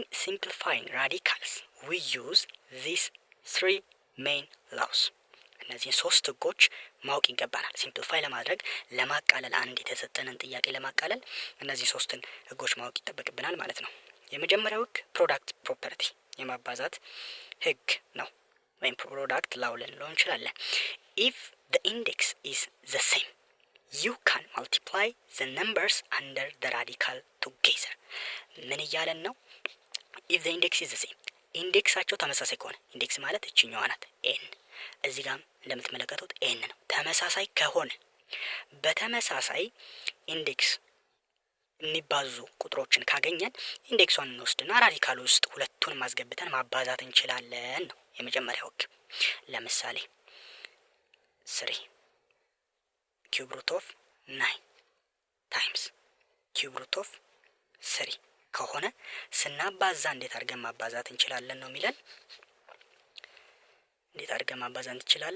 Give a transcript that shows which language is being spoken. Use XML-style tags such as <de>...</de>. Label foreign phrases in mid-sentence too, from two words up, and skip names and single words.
<en>simplifying radicals we use these 3 main laws።</en> <am>እነዚህ 3 ህጎች ማወቅ ይገባናል። ሲምፕሊፋይ ለማድረግ ለማቃለል፣ አንድ የተሰጠንን ጥያቄ ለማቃለል እነዚህ 3ን ህጎች ማወቅ ይጠበቅብናል ማለት ነው። የመጀመሪያው ህግ</am> <en>product property</en> <am>የማባዛት ህግ ነው፣ ወይም</am> <en>product law</en> <am>ልንለው እንችላለን።</am> <en>if the index is the same you can multiply the numbers under the radical together።</en> <am>ምን እያለን ነው?</am> <en>if the index is the same</en> <am>ኢንዴክሳቸው ተመሳሳይ ከሆነ፣ ኢንዴክስ ማለት እችኛዋ ናት ኤን፣ እዚህ ጋር እንደምትመለከቱት ኤን ነው። ተመሳሳይ ከሆነ በተመሳሳይ ኢንዴክስ የሚባዙ ቁጥሮችን ካገኘን ኢንዴክሷን እንወስድና ራዲካል ውስጥ ሁለቱን ማስገብተን ማባዛት እንችላለን ነው የመጀመሪያው ህግ። ለምሳሌ</am> <en>3 cube root of 9 times cube root of 3</en> <am>ከሆነ ስናባዛ እንዴት አድርገን ማባዛት እንችላለን ነው የሚለን። እንዴት አድርገን ማባዛት እንችላለን?</am>